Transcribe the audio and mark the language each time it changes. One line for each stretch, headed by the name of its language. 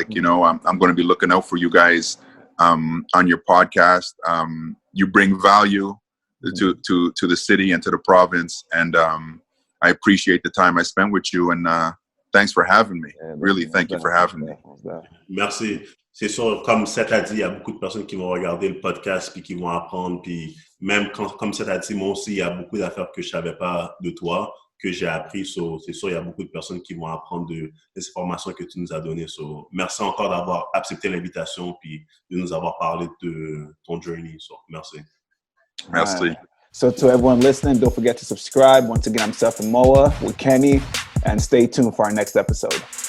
English: I'm going to be looking out for you guys on your podcast. You bring value to the city and to the province, and I appreciate the time I spent with you, and thanks for having me. Really, thank you for having me.
French: Merci. C'est sûr, comme Seth a dit, il y a beaucoup de personnes qui vont regarder le podcast puis qui vont apprendre. Puis même comme Seth a dit, moi aussi, il y a beaucoup d'affaires que je savais pas de toi, que j'ai appris. C'est sûr, il y a beaucoup de personnes qui vont apprendre des informations que tu nous as données. Merci encore d'avoir accepté l'invitation puis de nous avoir parlé de ton journey. Merci. Merci.
English: So to everyone listening, don't forget to subscribe. Once again, I'm Seth Moa with Kenny, and stay tuned for our next episode.